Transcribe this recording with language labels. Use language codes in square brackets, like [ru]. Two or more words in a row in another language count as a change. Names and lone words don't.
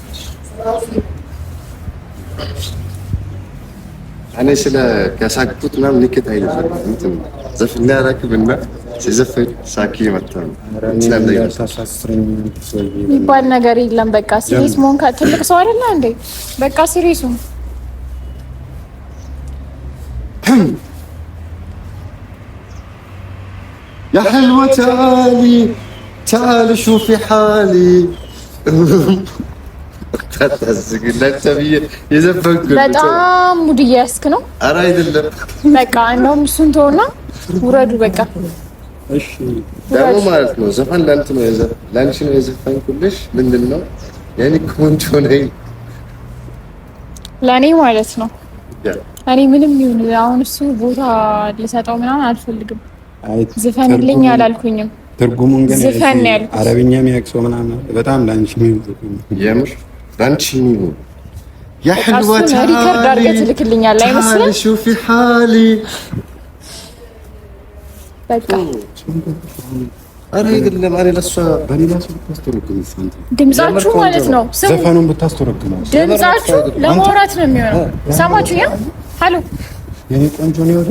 [am] እኔ ስለ ከሳቅኩት ምናምን ንክት አይደለም እንትን ዘፈን ያራክብና ሲዘፈን ሳቂ ይመጣል። የሚባል ነገር የለም። በቃ ሲሪየስ መሆን ትልቅ ሰው አይደለ እንዴ? በቃ ሲሪየስ ነው። [ar] يا حلوة تعالي شوفي حالي [am] በጣም ሙድ እያያዝክ ነው። ኧረ አይደለም በቃ እንደውም እሱን ተውና ውረዱ በቃ። እሺ ደግሞ ማለት ነው ዘፈን ለአንቺ ነው የዘፈንኩልሽ። ምንድን ነው የኔ ቆንጆ ነኝ ለኔ ማለት ነው። እኔ ምንም ይሁን አሁን እሱ ቦታ ሊሰጠው ምናምን አልፈልግም። ዘፈንልኝ አላልኩኝም። ትርጉሙን ግን ዘፈን ያልኩት አረብኛ የሚያቅሰው ምናምን በጣም ላንቺ ነው የምር ላንቺ ነው። [ar] يا حلوة [am] ሪከርድ አድርገህ ትልክልኛለህ አይመስልም? [ar] شوفي حالي [am] በቃ ኧረ አይደለም። ኧረ ለእሷ በሌላ ሰው ብታስተረጉም ድምጻችሁ ማለት ነው። ዘፈኑን ብታስተረጉም ድምጻችሁ ለማውራት ነው የሚሆነው። ሰማችሁ? ያ ሀሎ የኔ ቆንጆ ነው ወደ